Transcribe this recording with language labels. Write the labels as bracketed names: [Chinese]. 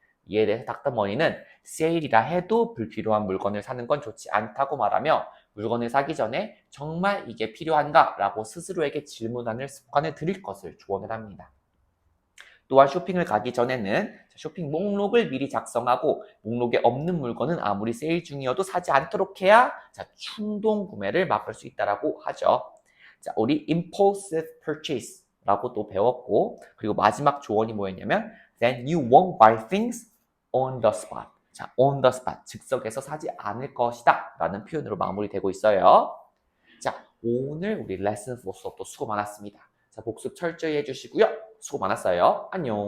[Korean] 이에 대해서 닥터 머니는 세일이라 해도 불필요한 물건을 사는 건 좋지 않다고 말하며 물건을 사기 전에 정말 이게 필요한가? 라고 스스로에게 질문하는 습관을 들일 것을 조언을 합니다. 또한 쇼핑을 가기 전에는 쇼핑 목록을 미리 작성하고 목록에 없는 물건은 아무리 세일 중이어도 사지 않도록 해야 충동 구매를 막을 수 있다고 하죠. 자, 우리 impulsive purchase라고 또 배웠고 그리고 마지막 조언이 뭐였냐면 [English] then you won't buy things on the spot. 자, on the spot. [Korean] 즉석에서 사지 않을 것이다 라는 표현으로 마무리되고 있어요. 자, 오늘 우리 레슨 4 수업도 수고 많았습니다. 자, 복습 철저히 해주시고요. 수고 많았어요. 안녕.